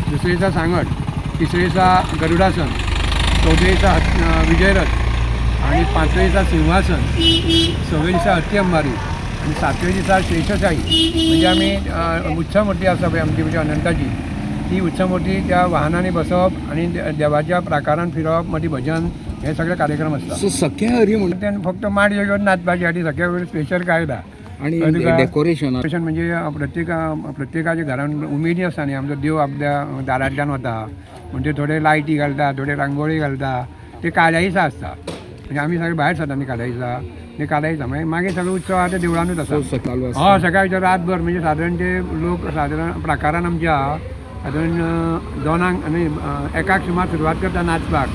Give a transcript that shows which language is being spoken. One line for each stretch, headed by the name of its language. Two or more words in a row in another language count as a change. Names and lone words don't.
Konkani: दुसरे दिसा सांगट, तिसरे दिसा गरुडासन, चौथे दिसा विजयरथ आणि 5वे दिसा सिंहासन, 6वे दिसा हत्ती अंबारी आणि 7वे दिसा शेषशाही. म्हणजे आमी उत्सव मूर्ती आसा पळय आमची म्हणजे अनंताची, ती उत्सव मूर्ती त्या वाहनांनी बसप आणि देवाच्या प्राकारान फिरप, मदीं भजन हे सगळे कार्यक्रम असतात. सख्या हरी म्हणून फक्त माड घेऊन नाचपाची आणि सख्या हरी स्पेशल काय ना. आणि डेकोरेशन म्हणजे प्रत्येकाच्या घरान उमेदी आसता न्ही, आमचो देव आपल्या दारांतल्यान वता म्हणजे थोडे लायटी घालता, थोडे रांगोळी घालता, ते काल्या दिसा आसता. म्हणजे आमी सगळे भायर सरता न्ही काल्या दिसा, ते काल्या दिसा मागीर सगळे उत्सव आहा ते देवळानूच आसा. हय, सकाळच्या रातभर म्हणजे सादारण ते लोक सादारण प्राकारान आमच्या सादारण 2 आनी 1 सुमार सुरवात करता नाचपाक.